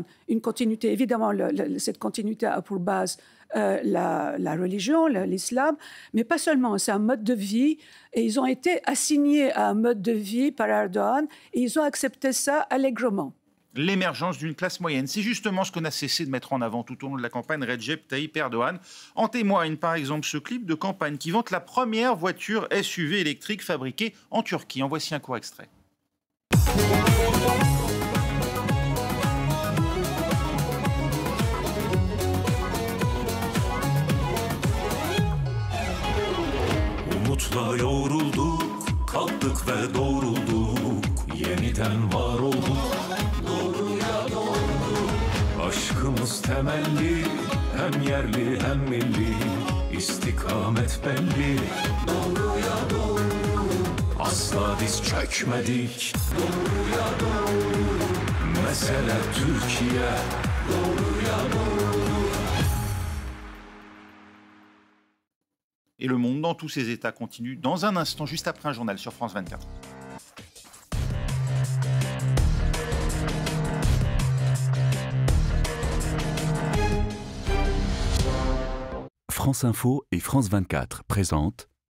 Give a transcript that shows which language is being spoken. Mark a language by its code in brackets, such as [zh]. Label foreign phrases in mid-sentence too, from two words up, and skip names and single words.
[fr] Une continuité, évidemment, cette continuité a pour base la religion, l'islam, mais pas seulement, c'est un mode de vie et ils ont été assignés à un mode de vie par Erdogan et ils ont accepté ça allègrement. L'émergence d'une classe moyenne, c'est justement ce qu'on a cessé de mettre en avant tout au long de la campagne Recep Tayyip Erdogan. En témoigne par exemple ce clip de campagne qui vante la première voiture SUV électrique fabriquée en Turquie. En voici un court extrait. [tr] Umutla yorulduk, kalktık ve doğrulduk, yeniden var olduk, doğruya doğru. Aşkımız temelli, hem yerli hem milli, istikamet belli, doğruya doğru. Asla diz çökmedik, doğruya doğru. Mesele Türkiye, doğruya doğru. [fr] Et le monde dans tous ses états continue dans un instant, juste après un journal sur France 24. France Info et France 24 présentent